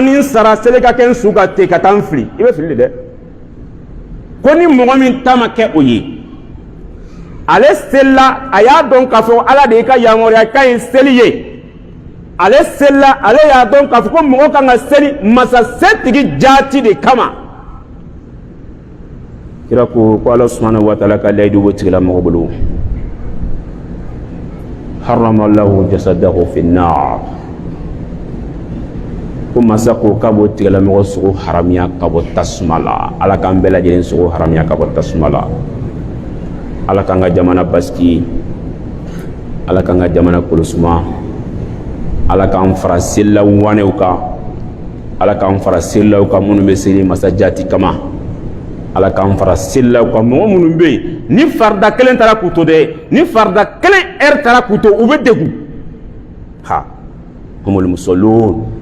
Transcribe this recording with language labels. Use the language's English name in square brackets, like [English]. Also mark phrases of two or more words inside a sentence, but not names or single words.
[Bambara] ni n sara seli ka kɛ n su ka ten ka taa n fili i bɛ fili de dɛ ko ni mɔgɔ min ta ma kɛ o ye ale selila a y'a dɔn k'a fɔ ala de y'i ka yamaruya k'a ye seli ye ale sella ale y'a dɔn k'a fɔ ko mɔgɔ kan ka seli masasɛtigi jaati de kama kira ko ala [Arabic] سبحانه وتعالى [Bambara] ka layidu b'o tigila mɔgɔ bolo [Arabic] حرم الله جسده في النار [Bambara] ko masa ko k'a b'o tigila mɔgɔ sogo haramiya ka bɔ tasuma la ala k'an bɛɛ lajɛlen sogo haramiya ka bɔ tasuma la ala k'an ka jamana basigi ala k'an ka jamana kɔlɔsuma ala k'an fara selilaw wanew kan ala k'an fara selilaw kan minnu bɛ seli masajaati kama ala k'an fara selilaw kan mɔgɔ minnu bɛ yen ni farida kelen taara k'u to dɛ ni farida kelen heure taara k'u to u bɛ degun ha humul musallun